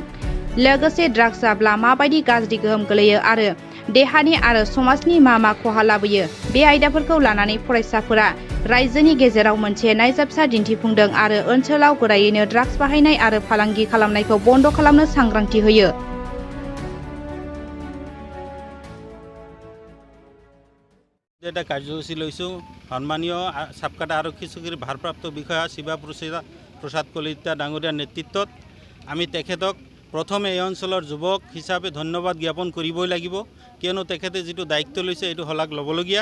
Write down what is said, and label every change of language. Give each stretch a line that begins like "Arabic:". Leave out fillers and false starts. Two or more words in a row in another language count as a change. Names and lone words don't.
Bodo: लोगोसे ड्राग्स जाब्ला माबायदि गाज्रि गोहोम गोलैयो आरो देहानि आरो समाजनि मा खहा लाबोयो बे आयदाफोरखौ लानानै फरायसाफोरा रायजोनि गेजेराव मोनसे नायजाबसा दिन्थिफुंदों आरो ओनसोलाव गोरायैनो ड्राग्स बाहायनाय आरो फालांगि खालामनायखौ बन्द खालामनो सांग्रांथि होयो।
Assamese: এটা কাৰ্যসূচী লৈছোঁ। সন্মানীয় সাবকাটা আৰক্ষী চকীৰ ভাৰপ্ৰাপ্ত বিষয়া শিৱা প্ৰসাদ কলিতা ডাঙৰীয়াৰ নেতৃত্বত আমি তেখেতক প্ৰথমে এই অঞ্চলৰ যুৱক হিচাপে ধন্যবাদ জ্ঞাপন কৰিবই লাগিব, কিয়নো তেখেতে যিটো দায়িত্ব লৈছে এইটো শলাগ ল'বলগীয়া।